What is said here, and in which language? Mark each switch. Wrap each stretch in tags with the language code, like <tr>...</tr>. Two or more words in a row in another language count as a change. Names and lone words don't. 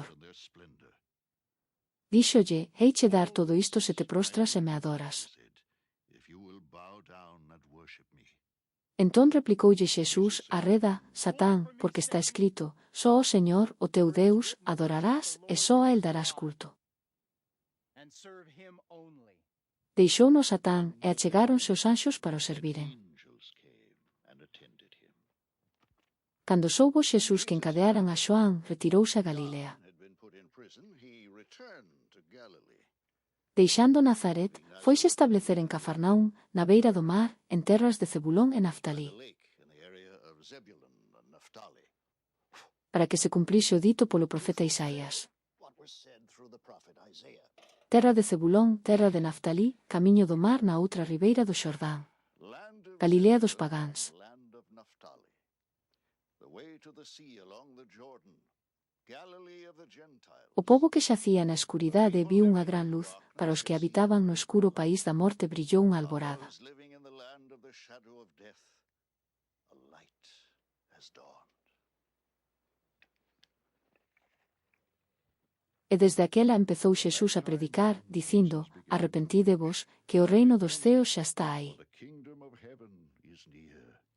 <en>And their splendor.</en> <gl>Díxolle, heiche dar todo isto se te prostras e me adoras.</gl> <en>Said, if you will bow down and worship me.</en> <gl>Entón replicoulle Xesús, arreda, Satán, porque está escrito, só o Señor, o teu Deus, adorarás e só a el darás culto.</gl> <en>And serve him only.</en> <gl>Deixouno Satán e achegáronse os anxos para o serviren.</gl> <en>Angels came and attended him.</en> <gl>Cando soubo Xesús que encadearan a Xoán, retirouse a Galilea.</gl> <en>Had been put in prison, he returned to Galilee.</en> <gl>Deixando Nazaret, foise establecer en Cafarnaum, na beira do mar, en terras de Zebulón e Naftalí,</gl> <en>The lake in the area of Zebulun and Naphtali.</en> <gl>para que se cumplise o dito polo profeta Isaías.</gl> <en>What was said through the prophet Isaiah.</en> <gl>Terra de Zebulón, terra de Naftalí, camiño do mar na outra ribeira do Xordán,</gl> <en>Land of</en> <gl>Galilea dos Zebulun, pagáns.</gl> <en>land of Naphtali. The way to the sea along the Jordan. Galilee of the Gentiles.</en> <gl>O pobo que xacía na escuridade viu unha gran luz, para os que habitaban no escuro país da morte brillou unha alborada.</gl> <en>Those living in the land of the shadow of death. A light has dawned.</en> <gl>E desde aquela empezou Xesús a predicar, dicindo, arrepentidevos, que o reino dos ceos xa está aí.</gl> <en>The kingdom of heaven is near.</en>